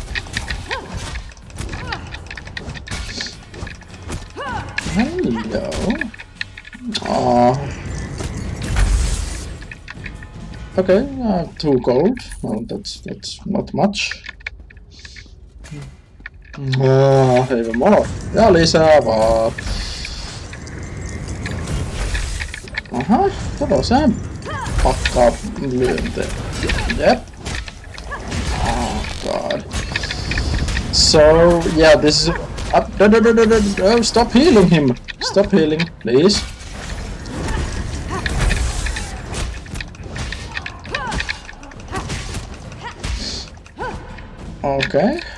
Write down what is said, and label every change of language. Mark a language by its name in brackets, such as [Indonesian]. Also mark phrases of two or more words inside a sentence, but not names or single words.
[English] Hello. Okay, 2 gold. Well, that's not much. Even more. [Finnish] Ja lisää vaan. Aha, se pakkaa lyönteen. [English] Yep. Oh god. So yeah, this is no, stop healing him. Stop healing, please. Okay.